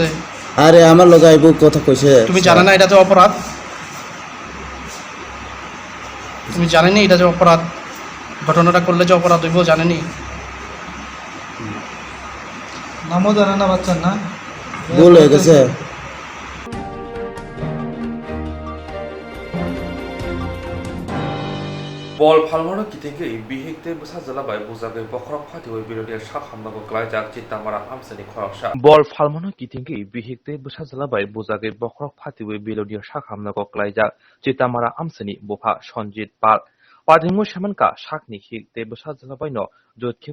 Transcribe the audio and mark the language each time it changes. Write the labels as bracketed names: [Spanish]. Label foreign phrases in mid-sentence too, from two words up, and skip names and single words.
[Bangla] আরে আমার লোক আইব কথা কইছে। তুমি জানো না এটা যে অপরাধ? তুমি জানেনি এটা যে অপরাধ? ঘটনাটা করলে যে অপরাধ হইব জানেনি? নামও জানে না বাচ্চার? না ভুল হয়ে গেছে। [Kok Borok] बल फालमानो किथिंगे बिहिकते बसा जलाबाय बुजागै बखरक फाटिवै बिरोडिया सा खामनांगौ ग्लायजाक चित्तामारा हामसानि खरकसा बल फालमानो किथिंगे बिहिकते बसा जलाबाय बुजागै बखरक फाटिवै बिरोडिया सा खामनांगौ ग्लायजाक चित्तामारा हामसानि बफा सन्जित पाल पादिमु सेमानका साकनि हिकते बसा जलाबायनो जोतखे